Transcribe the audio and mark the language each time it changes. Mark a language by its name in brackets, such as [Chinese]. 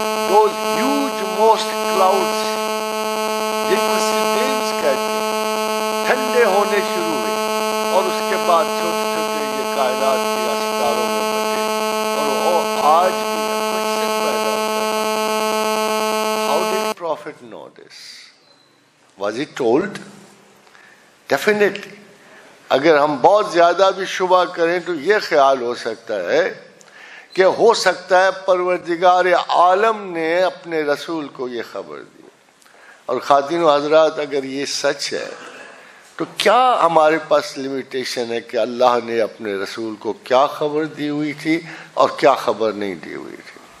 [English] those huge most clouds [Urdu] جن کو سیڈیمز کہتے ہیں، ٹھنڈے ہونے شروع ہوئے، اور اس کے بعد چھوٹے چھوٹے یہ کائنات کے ستاروں میں بٹے، اور وہ آج بھی کوشچن پیدا کرتا. [English] How did Prophet know this? Was he told? Definitely. [Urdu] اگر ہم بہت زیادہ بھی شبہ کریں تو یہ خیال ہو سکتا ہے کہ ہو سکتا ہے پروردگار عالم نے اپنے رسول کو یہ خبر دی. اور خواتین و حضرات، اگر یہ سچ ہے تو کیا ہمارے پاس لمیٹیشن ہے کہ اللہ نے اپنے رسول کو کیا خبر دی ہوئی تھی اور کیا خبر نہیں دی ہوئی تھی.